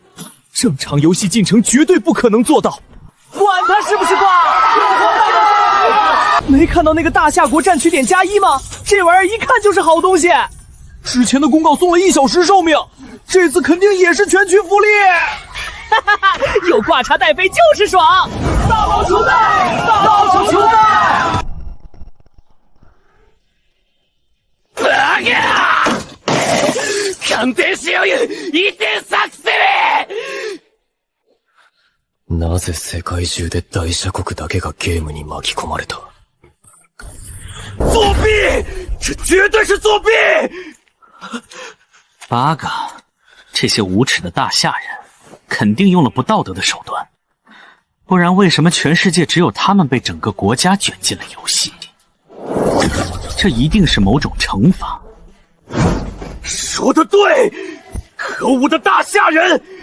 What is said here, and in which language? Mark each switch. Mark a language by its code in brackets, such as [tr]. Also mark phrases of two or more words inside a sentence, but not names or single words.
[zh] 正常游戏进程绝对不可能做到。管他是不是挂，没看到那个大夏国战区点+1吗？这玩意儿一看就是好东西。之前的公告送了1小时寿命，这次肯定也是全区福利。哈哈哈，有挂茶带飞就是爽！大宝球带，大宝球带！ [ja] 鑑定しようよ移転作戦！なぜ世界中で大社国だけがゲームに巻き込まれた？ [zh] 作弊！这绝对是作弊！8个，这些无耻的大夏人，肯定用了不道德的手段，不然为什么全世界只有他们被整个国家卷进了游戏？这一定是某种惩罚。说得对，可恶的大夏人！